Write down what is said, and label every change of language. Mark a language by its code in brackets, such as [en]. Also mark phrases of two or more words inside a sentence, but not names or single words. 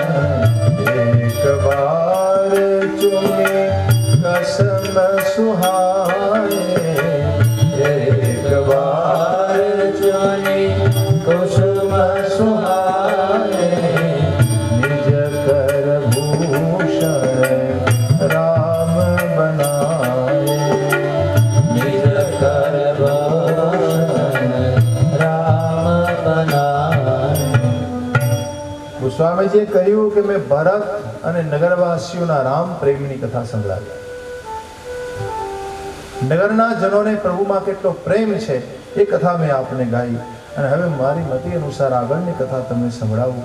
[awa] एक बार चुने कसम सुहाए, एक बार चुने कुसुम सुहाए. निज कर भूषण राम बनाए, निज कर भूषण राम बनाए. [gu] ગોસ્વામીજીએ કહ્યું કે મેં ભરત અને નગરવાસીઓના રામ પ્રેમની કથા સંભળાવી. નગરના જનોને પ્રભુમાં કેટલો પ્રેમ છે એ કથા મેં આપને ગાઈ. અને હવે મારી મતિ અનુસાર આગળની કથા તમને સંભળાવું.